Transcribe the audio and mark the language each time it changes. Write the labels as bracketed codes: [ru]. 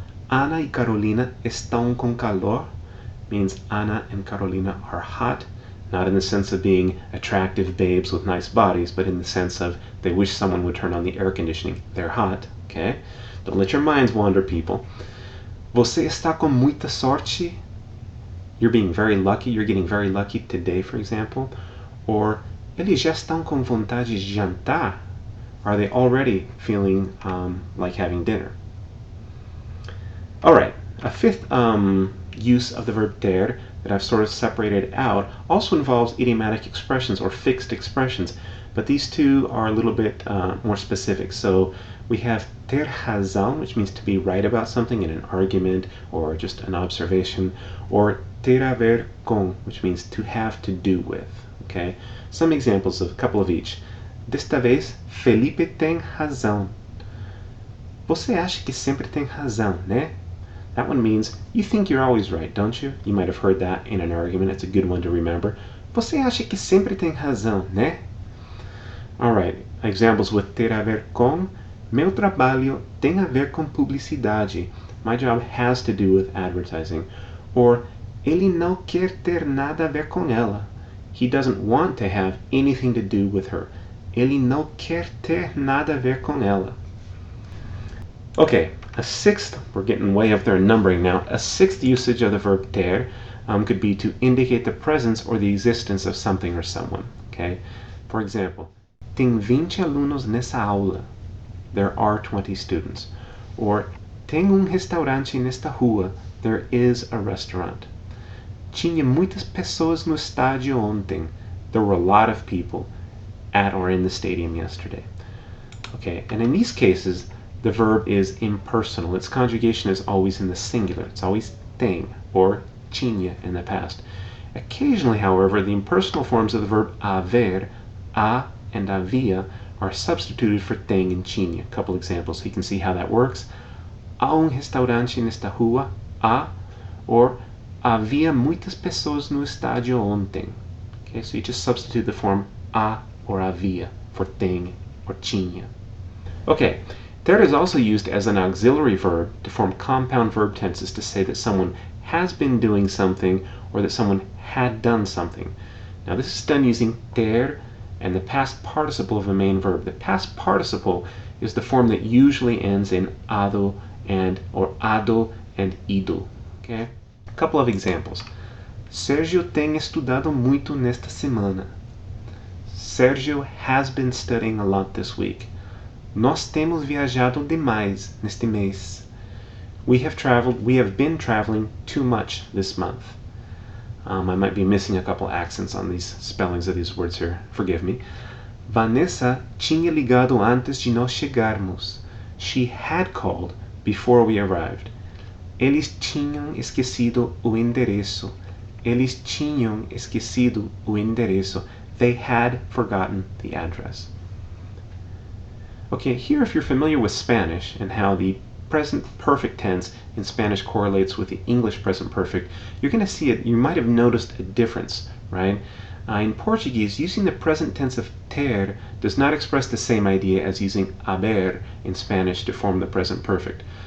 [pt] Ana y Carolina estão com calor, [en] means Anna and Carolina are hot, not in the sense of being attractive babes with nice bodies, but in the sense of they wish someone would turn on the air conditioning. They're hot, okay? Don't let your minds wander, people. [pt] Você está com muita sorte. [en] You're being very lucky. You're getting very lucky today, for example. [pt] Or, eles já estão com vontade de jantar. [en] Are they already feeling like having dinner? All right, a fifth use of the verb ter that I've sort of separated out also involves idiomatic expressions or fixed expressions, but these two are a little bit more specific. So we have ter razão, which means to be right about something in an argument or just an observation, or ter a ver com, which means to have to do with. Okay, some examples of a couple of each. [pt] Desta vez, Felipe tem razão. Você acha que sempre tem razão, né? [en] That one means you think you're always right, don't you? You might have heard that in an argument. It's a good one to remember. [pt] Você acha que sempre tem razão, né? [en] All right, examples with [pt] ter a ver com. Meu trabalho tem a ver com publicidade. [en] My job has to do with advertising. [pt] Or, ele não quer ter nada a ver com ela. [en] He doesn't want to have anything to do with her. [pt] Ele não quer ter nada a ver com ela. [en] Okay, a sixth, we're getting way up there in numbering now, a sixth usage of the verb ter could be to indicate the presence or the existence of something or someone. Okay, for example, [pt] tem 20 alunos nessa aula. [en] There are 20 students. [pt] Or, tem restaurante nesta rua. [en] There is a restaurant. [pt] Tinha muitas pessoas no estádio ontem. [en] There were a lot of people at or in the stadium yesterday. Okay, and in these cases, the verb is impersonal. Its conjugation is always in the singular. It's always tem or tinha in the past. Occasionally, however, the impersonal forms of the verb haver, a and havia, are substituted for tem and tinha. A couple examples so you can see how that works. [pt] Há restaurante nesta rua, a, or havia muitas pessoas no estádio ontem. [en] Okay, so you just substitute the form a or havia for tem or tinha. Okay, ter is also used as an auxiliary verb to form compound verb tenses to say that someone has been doing something or that someone had done something. Now this is done using ter and the past participle of a main verb. The past participle is the form that usually ends in ado and or ado and ido. Okay? A couple of examples. [pt] Sergio tem estudado muito nesta semana. [en] Sergio has been studying a lot this week. [pt] Nós temos viajado demais neste mês. [en] We have been traveling too much this month. I might be missing a couple accents on these spellings of these words here. Forgive me. [pt] Vanessa tinha ligado antes de nós chegarmos. [en] She had called before we arrived. [pt] Eles tinham esquecido o endereço. Eles tinham esquecido o endereço. [en] They had forgotten the address. Okay, here if you're familiar with Spanish and how the present perfect tense in Spanish correlates with the English present perfect, you're going to see it. You might have noticed a difference, right? In Portuguese, using the present tense of ter does not express the same idea as using haber in Spanish to form the present perfect.